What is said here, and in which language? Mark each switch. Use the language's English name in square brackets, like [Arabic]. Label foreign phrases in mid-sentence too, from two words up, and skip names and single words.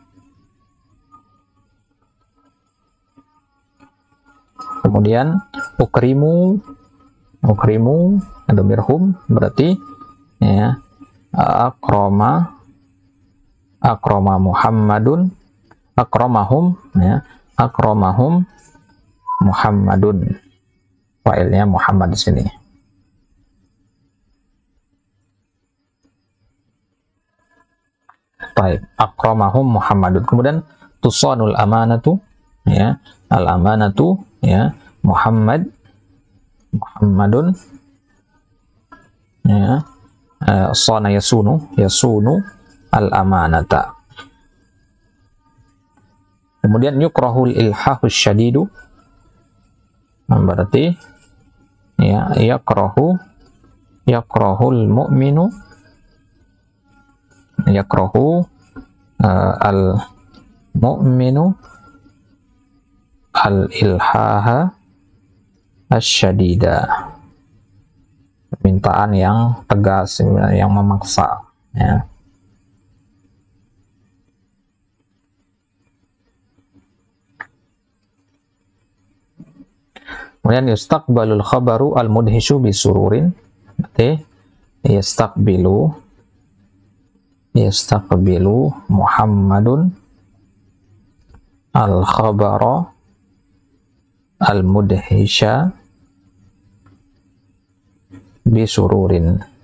[Indonesian] Kemudian [Arabic] أكرم ضميرهم [Indonesian] berarti, ya, [Arabic] أكرم محمد، أكرمهم, [Indonesian] ya, [Arabic] أكرمهم محمد, [Indonesian] failnya Muhammad di sini. [Arabic] Baik, أكرمهم محمد. Kemudian تصان الأمانة, ya, الأمانة, ya, Muhammadun, ya, صان يصون الأمانة. [Indonesian] Kemudian [Arabic] يكره الإلحاح الشديد [Indonesian] berarti, ya, [Arabic] يكره المؤمن، يكره المؤمن الإلحاح الشديد, [Indonesian] permintaan yang tegas, yang memaksa, ya. [Arabic] Kemudian يستقبل الخبر المدهش بسرور, berarti يستقبل محمد الخبر المدهش بسرور.